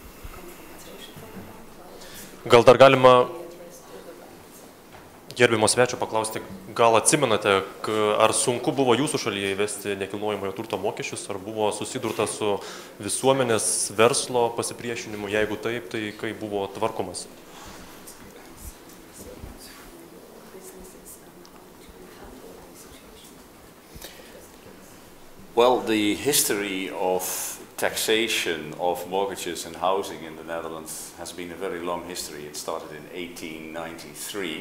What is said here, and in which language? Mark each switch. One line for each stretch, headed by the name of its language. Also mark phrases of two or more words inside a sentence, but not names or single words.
Lithuanian: Gal dar galima gerbimo svečio paklausti, gal atsimenate, ar sunku buvo jūsų šalyje įvesti nekilnojamojo turto mokesčius, ar buvo susidurta su visuomenės verslo pasipriešinimu, jeigu taip, tai kaip buvo tvarkomas?
English: Well, the history of taxation of mortgages and housing in the Netherlands has been a very long history. It started in 1893.